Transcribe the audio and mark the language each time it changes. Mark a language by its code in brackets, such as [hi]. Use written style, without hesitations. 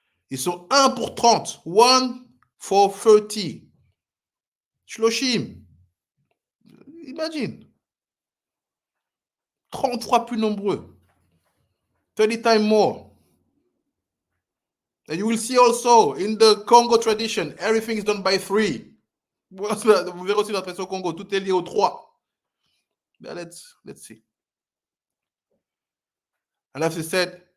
[fr] Ils sont 1 pour 30. [en] 1 for 30. [fr] Shloshim. Imagine. 30 fois plus nombreux. [en] 30 times more. And you will see also in the Congo tradition, everything is done by 3. [fr] Vous verrez aussi la tradition Congo, tout est lié au 3. [en] But let's see. And as I said,